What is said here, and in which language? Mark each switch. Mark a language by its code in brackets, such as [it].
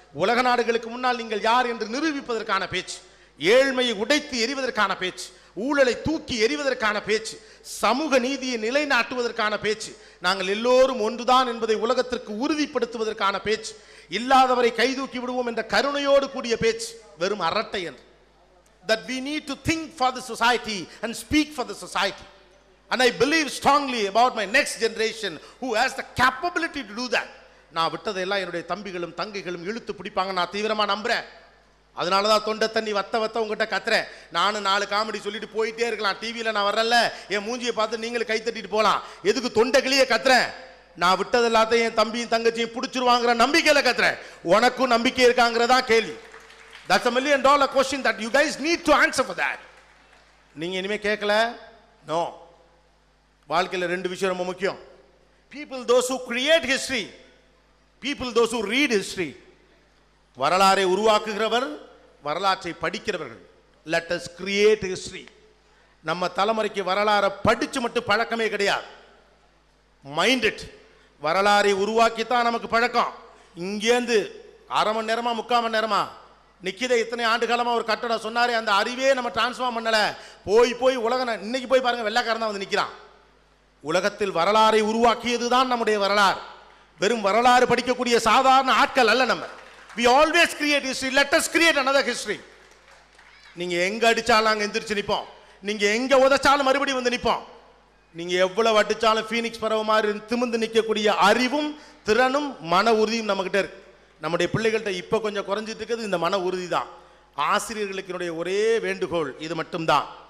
[ta] உலக நாடுகளுக்கு முன்னால் நீங்கள் யார் என்று நிரூபிப்பதற்கான பேச்சு, ஏழ்மையை உடைத்து எறிவதற்கான பேச்சு, ஊழலை தூக்கி எறிவதற்கான பேச்சு, சமூக நீதியை நிலைநாட்டுவதற்கான பேச்சு, நாங்கள் எல்லோரும் ஒன்றுதான் என்பதை உலகத்திற்கு உறுதிப்படுத்துவதற்கான பேச்சு, இல்லாதவரை கைதூக்கி விடுவோம் என்ற கருணையோடு கூடிய பேச்சு வெறும் அரட்டை என்று. [en] That we need to think for the society and speak for the society. And I believe strongly about my next generation who has the capability to do that. [ta] நான் விட்டதெல்லாம் என்னுடைய தம்பிகளும் தங்கைகளும் இழுத்து பிடிப்பாங்க, நான் தீவிரமா நம்புறேன். அதனால தான் தொண்டை தண்ணி வத்த உங்ககிட்ட கத்துறேன். நானும் 4 காமெடி சொல்லிட்டு போயிட்டே இருக்கலாம். டிவியில் நான் வரல, என் மூஞ்சியை பார்த்து நீங்களும் கை தட்டிட்டு போகலாம். எதுக்கு தொண்டை கிளியே கத்துறேன்? நான் விட்டது எல்லாத்தையும் என் தம்பியும் தங்கச்சியும் பிடிச்சிருவாங்கிற நம்பிக்கையில் கத்துறேன். உனக்கும் நம்பிக்கை இருக்காங்கிறதா கேள்வி. [en] That's $1 million question that you guys need to answer for that. [ta] நீங்க இனிமே கேட்கல? [en] No. [ta] வாழ்க்கையில் 2 விஷயம் ரொம்ப முக்கியம். [en] People those who create history, people those who read history. [ta] வரலாறை உருவாக்குகிறவர், வரலாற்றை படிக்கிறவர்கள். [en] Let us create history. [ta] நம்ம தலைமுறைக்கு வரலாறை படிச்சு மட்டும் பழக்கமே கிடையாது. [en] Mind it. [ta] வரலாறை உருவாக்கித்தான் நமக்கு பழக்கம். இங்கேருந்து 1/2 மணி நேரமா 3/4 மணி நேரமா நிக்கித இத்தனை ஆண்டு காலமா ஒரு கட்டடம் சொன்னாரே, அந்த அறிவே நம்ம டிரான்ஸ்ஃபார்ம் பண்ணல. போய் உலகம் இன்னைக்கு போய் பாருங்க, வெள்ளைக்காரன் தான் வந்து நிக்கிறான். உலகத்தில் வரலாறை உருவாக்கியதுதான் நம்முடைய வரலாறு. வெறும் வரலாறு படிக்கக்கூடிய சாதாரண ஆட்கள் அல்ல நம்ம. [en] We always create history. Let us create another history. [ta] நீங்க எங்க அடிச்சாலும் அங்க எந்திரிச்சு நிப்போம். நீங்க எங்க உதைச்சாலும் மறுபடியும் வந்து நிப்போம். நீங்க எவ்வளவு அடிச்சாலும் ஃபீனிக்ஸ் பறவை மாதிரி திமிர்ந்து நிற்கக்கூடிய அறிவும் திறனும் மன உறுதியும் நம்மகிட்ட இருக்கு. நம்முடைய பிள்ளைகள்கிட்ட இப்ப கொஞ்சம் குறைஞ்சிட்டு இருக்குது இந்த மன உறுதி தான். ஆசிரியர்களுக்கு என்னுடைய ஒரே வேண்டுகோள் இது மட்டும்தான்.